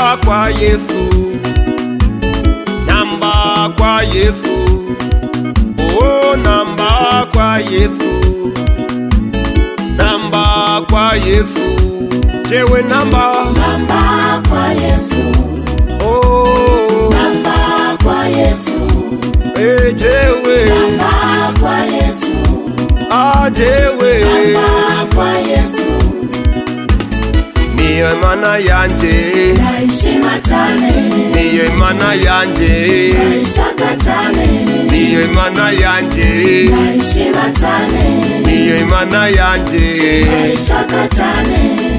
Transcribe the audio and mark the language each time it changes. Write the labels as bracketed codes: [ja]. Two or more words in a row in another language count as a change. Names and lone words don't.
[sw] kwa Yesu, namba kwa Yesu, oh namba kwa Yesu, namba kwa Yesu, jewe namba kwa Yesu, oh namba kwa Yesu, [rn] jewe [sw] namba kwa Yesu, [rn] jewe [sw] namba kwa Yesu, [rn] niyo Imana yanje, ndayishima cyane, niyo Imana yanje, ndayishaka cyane, niyo Imana yanje, ndayishima cyane, niyo Imana yanje, ndayishaka cyane.